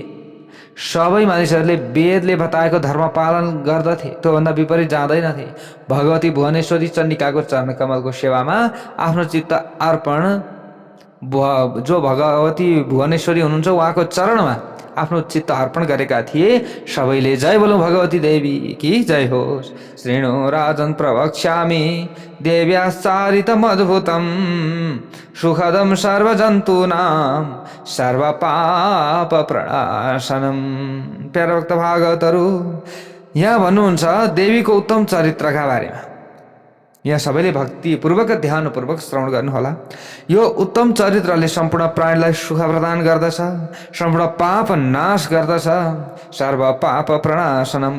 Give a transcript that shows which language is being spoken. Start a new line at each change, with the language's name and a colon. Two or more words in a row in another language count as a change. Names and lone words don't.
Nepali: सबै मानिसहरूले वेदले बताएको धर्म पालन गर्दथे, त्योभन्दा विपरीत जाँदैनथे। भगवती भुवनेश्वरी चण्डिकाको चरणकमलको सेवामा आफ्नो चित्त अर्पण, जो भगवती भुवनेश्वरी हुनुहुन्छ उहाँको चरणमा आफ्नो चित्त अर्पण गरेका थिए। सबैले जय बोलौँ भगवती देवी की जय होस्।
Sanskrit: श्रीणु राजन प्रवक्ष्यामि देव्याश्चारितम् अद्भुतं सुखदं सर्वजन्तूनां सर्वपाप प्रणाशनम्।
Nepali: प्यारा भक्त भागवतहरू, यहाँ भन्नुहुन्छ देवीको उत्तम चरित्रका बारेमा। यहाँ सबैले भक्तिपूर्वक ध्यानपूर्वक श्रवण गर्नुहोला। यो उत्तम चरित्रले सम्पूर्ण प्राणीलाई सुख प्रदान गर्दछ, सम्पूर्ण पाप नाश गर्दछ,
Sanskrit: सर्व पाप प्रणाशनम।